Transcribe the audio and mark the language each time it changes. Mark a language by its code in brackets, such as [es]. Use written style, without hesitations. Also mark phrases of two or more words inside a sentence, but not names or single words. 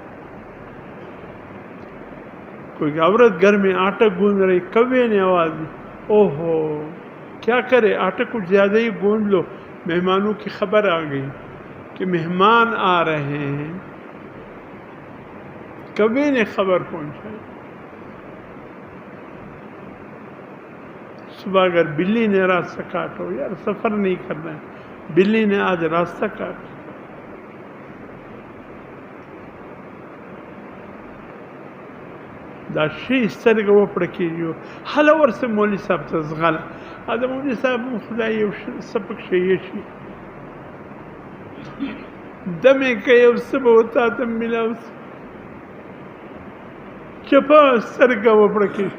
[ur] کوئی عورت گھر میں آٹا گوندھ رہی، کوے نے آواز دی، اوہو کیا کرے، آٹا کچھ زیادہ ہی گوندھ لو، مہمانوں کی خبر آ گئی کہ مہمان آ رہے ہیں، کوے نے خبر پہنچائی۔ صبح اگر بلی نے راستہ کاٹو، یار سفر نہیں کرنا ہے، بلی نے آج راستہ کاٹا، [ps] دا شی سترګه وپړه کېږي. هله ورسه مولوي صاحب ته ځغله، دا مولوي صاحب خدای یو څه پکښې شي دمې که یو څه به ورته ته میلاو شي، چپه سترګه وپړه کېږي.